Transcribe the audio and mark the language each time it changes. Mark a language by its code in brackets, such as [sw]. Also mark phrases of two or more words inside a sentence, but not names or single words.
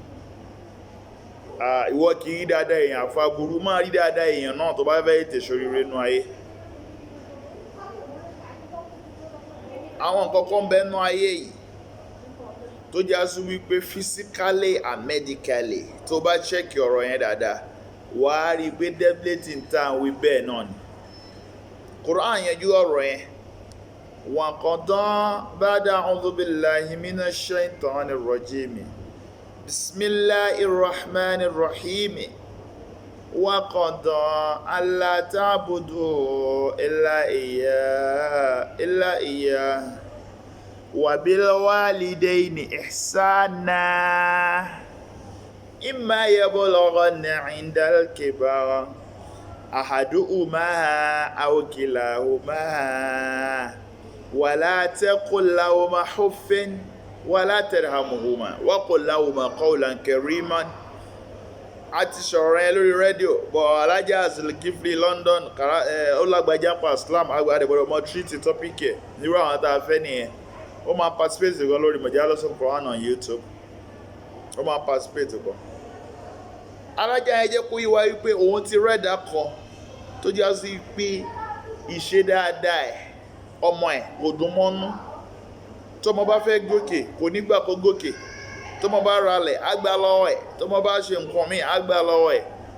[yo] ìwọ kì í rí dáadáa èèyàn àfaburú máa rí dáadáa èèyàn náà tó bá fẹ́ ètè ṣoríire nú ayé àwọn nǹkan kan bẹ́ẹ̀ nú ayé yìí tó já sí wípé [en] physically and medically [yo] tó bá ṣẹ́kì ọ̀rọ̀ yẹn dáadáa wàá rí i pé definitely ń tàn wí bẹ́ẹ̀ náà ni Quran yanjú ọ̀rọ̀ yẹn [ar] وقضى بعد أعوذ بالله من الشيطان الرجيم بسم الله الرحمن الرحيم وقضى ألا تعبدوا إلا إياه وبالوالدين إحسانا إما يبلغن عند الكبر أحدهما أو كلاهما ولا تقل لهما حف ولا ترحمهما وقل لهما قولا كريما [yo] àti sọ̀rọ̀ yẹn lórí rédíò bọ̀ alájà Zulkifli London ó lágbàjá pa Islam agbádẹ́gbọ́dọ̀ mọ́ tírítì tọ́pìkì ẹ̀ nírú àwọn tá a fẹ́ nìyẹn ó máa participate gan lórí Majalisul Qur'an [en] on YouTube [yo] ó máa participate gan alájà yẹn jẹ́ kó yíwá wípé òun ti rẹ́dà kan tó já sí pé ìṣe dáadáa ẹ̀ ọmọ ẹ̀ kò dùn mọ́nú tọ́mọ bá fẹ́ gòkè kò nígbà kó gòkè tọ́mọ bá ralẹ̀ á gbà lọ́wọ́ ẹ̀ tọ́mọ bá ṣe nǹkan míì á gbà lọ́wọ́ ẹ̀